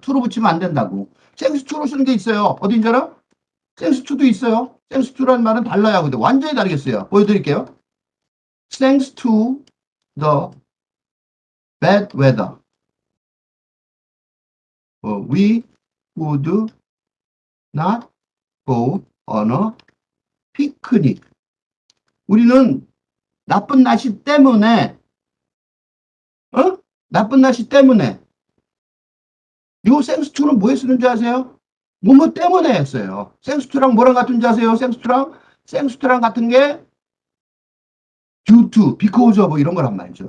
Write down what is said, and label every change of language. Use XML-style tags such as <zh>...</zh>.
<ko>to로 붙이면 안 된다고. thanks to로 쓰는 게 있어요. 어딘지 알아? thanks to도 있어요. thanks to라는 말은 달라요. 근데 완전히 다르겠어요. 보여드릴게요.</ko> <en>thanks to the bad weather. We would not go on a picnic.</en> <ko>우리는 나쁜 날씨 때문에, 어? 나쁜 날씨 때문에. 요 thanks to는 뭐에 쓰는지 아세요? 뭐뭐 때문에 했어요. 생스투랑 뭐랑 같은지 아세요? 생스투랑 같은 게 due to, because of 이런 거란 말이죠.</ko>